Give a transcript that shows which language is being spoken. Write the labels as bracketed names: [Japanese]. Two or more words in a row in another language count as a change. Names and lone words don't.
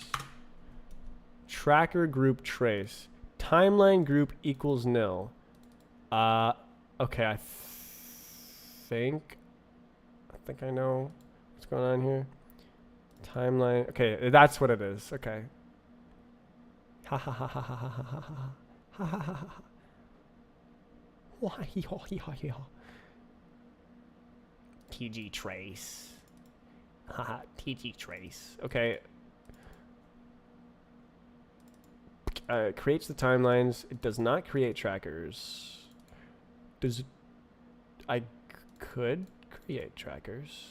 [English] Tracker group trace. Timeline group equals nil. Okay, I think I know what's going on here. Timeline. Okay, that's what it is. Okay. Ha ha ha ha ha ha ha ha ha ha ha ha. Why hee haw hee haw hee haw. TG trace. Haha, TG trace. Okay. Creates the timelines. It does not create trackers. Does it? I could create trackers.